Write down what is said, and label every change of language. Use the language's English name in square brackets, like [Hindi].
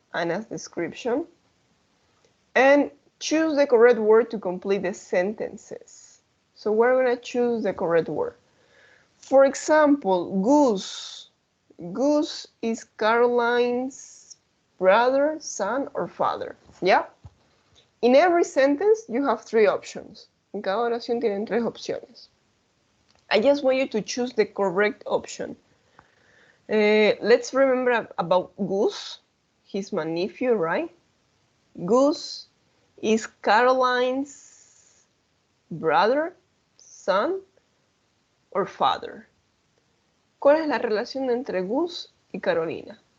[English] Anna's description. And choose the correct word to complete the sentences. So we're gonna choose the correct word. For example, Gus. Gus is Caroline's brother, son, or father. Yeah? In every sentence, you have 3 options. [Spanish] En cada oración tienen 3 opciones. [English] I just want you to choose the correct option. Let's remember about Gus. He's my nephew, right? Gus is Caroline's brother, son, or father. [Spanish] ¿Cuál es la relación entre Gus y Carolina?